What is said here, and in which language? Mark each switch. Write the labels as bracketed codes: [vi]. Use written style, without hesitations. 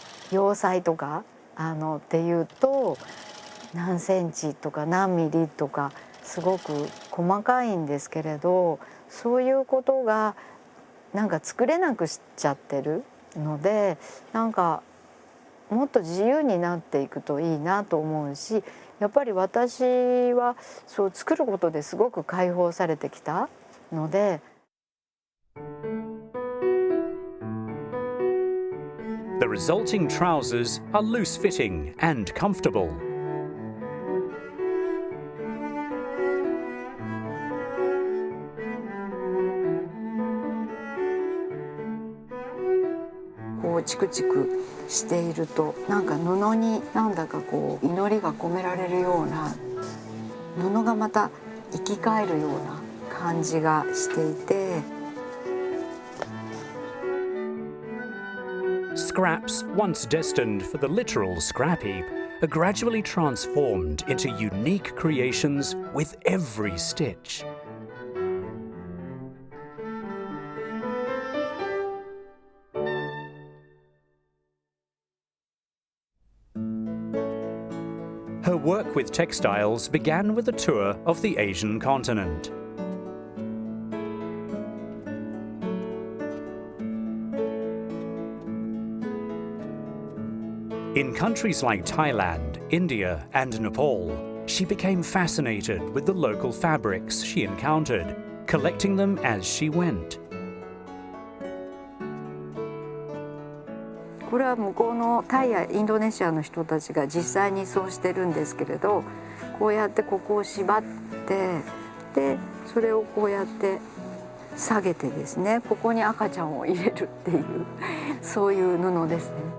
[ja] 洋裁とかっていうと何センチとか何ミリとかすごく細かいんですけれど、そういうことがなんか作れなくしちゃってるので、なんかもっと自由になっていくといいなと思うし、やっぱり私はそう作ることですごく解放されてきたので。 [en] The resulting trousers are loose-fitting and comfortable. [ja] こうチクチクしているとなんか布になんだかこう祈りが込められるような、布がまた生き返るような感じがしていて。 [en] Scraps, once destined for the literal scrap heap, are gradually transformed into unique creations with every stitch. Her work with textiles began with a tour of the Asian continent. In countries like Thailand, India, and Nepal, she became fascinated with the local fabrics she encountered, collecting them as she went. [ja] これは向こうのタイやインドネシアの人たちが実際にそうしてるんですけれど、こうやってここを縛って、でそれをこうやって下げてですね、ここに赤ちゃんを入れるっていうそういう布ですね。